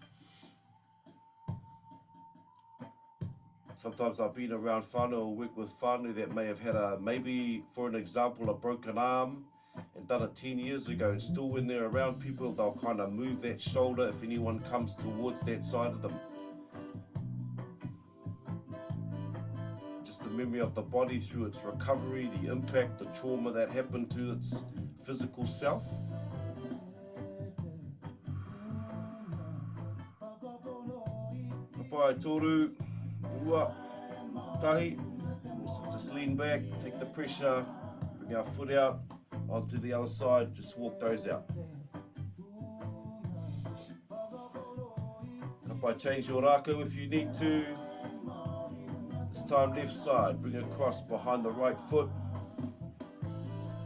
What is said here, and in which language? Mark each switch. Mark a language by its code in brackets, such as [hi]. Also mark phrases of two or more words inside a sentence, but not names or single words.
[en] Sometimes I've been around whānau or work with whānau that may have had maybe for an example, a broken arm and done it 10 years ago, and still when they're around people, they'll kind of move that shoulder if anyone comes towards that side of them. Just the memory of the body through its recovery, the impact, the trauma that happened to its physical self. [mi] Kapai toru. Ua, tahi, [en] just lean back, take the pressure, bring our foot out onto the other side, just walk those out. Kapai, change your Rakau if you need to. This time left side, bring across behind the right foot.